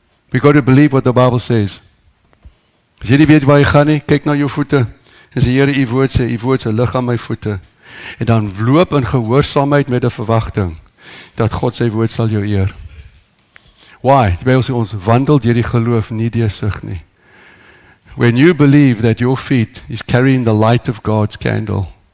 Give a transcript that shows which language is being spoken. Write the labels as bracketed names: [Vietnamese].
[English] We got to believe what the Bible says. [Afrikaans] As jy nie weet waar jy gaan nie, kyk na jou voete. En sê, Here, u woord sê, u woord is 'n lig aan my voete. En dan loop in gehoorsaamheid met 'n verwagting dat God sy woord sal jou eer. [English] Why? [Afrikaans] Die Bybel sê ons wandel deur die geloof, nie deur sig nie. [English] When you believe that your feet is carrying the light of God's candle.